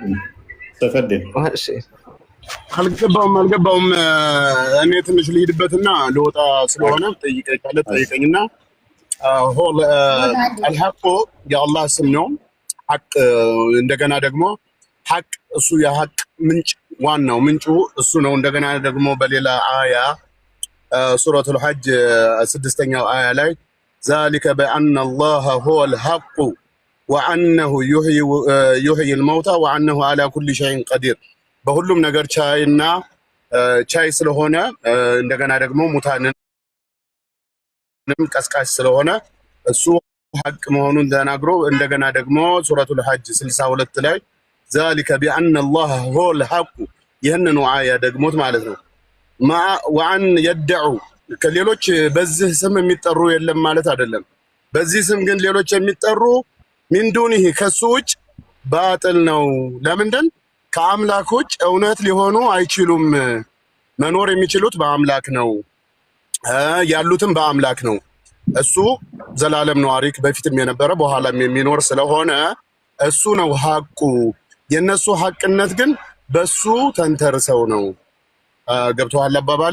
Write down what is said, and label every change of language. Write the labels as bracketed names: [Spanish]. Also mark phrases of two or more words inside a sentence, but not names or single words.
[Amharic] አልገባውም። እኔ ትንሽ ልሂድበትና ልወጣ ስለሆነ ጠይቀኝና አልሐቁ የአላህ ስም ነው። ሐቅ እንደገና ደግሞ ሐቅ እሱ የሐቅ ምንጭ ዋናው ምንጩ እሱ ነው። እንደገና ደግሞ በሌላ አያ ሱረቱል ሐጅ 6ኛው አያ ላይ [Arabic] ذلك بأن الله هو الحق وأنه يحيي الموتى وأنه على كل شيء قدير [Amharic] በሁሉም ነገር ቻይና ቻይ ስለሆነ እንደገና ደግሞ ሙታንንም ቀስቃሽ ስለሆነ እሱ ሐቅ መሆኑን ተናግሮ እንደገና ደግሞ ሱረቱል ሐጅ 62 ላይ [Arabic] ذلك بأن الله هو الحق [Amharic] ይህንን አያ ደግሞት ማለት ነው። [Arabic] وأن يدعو [Amharic] ከሌሎች በዚህ ስም የሚጠሩ የለም ማለት አይደለም። በዚህ ስም ግን ሌሎች የሚጠሩ [Arabic] من دونه [Amharic] ከሱ ውጭ ባጥል ነው። ለምንድን ከአምላኮች እውነት ሊሆኑ አይችሉም። መኖር የሚችሉት በአምላክ ነው፣ ያሉትም በአምላክ ነው። እሱ ዘላለም ነዋሪ በፊትም የነበረ በኋላም የሚኖር ስለሆነ እሱ ነው ሐቁ። የነሱ ሐቅነት ግን በሱ ተንተርሰው ነው። ገብቶሃል አባባሌ?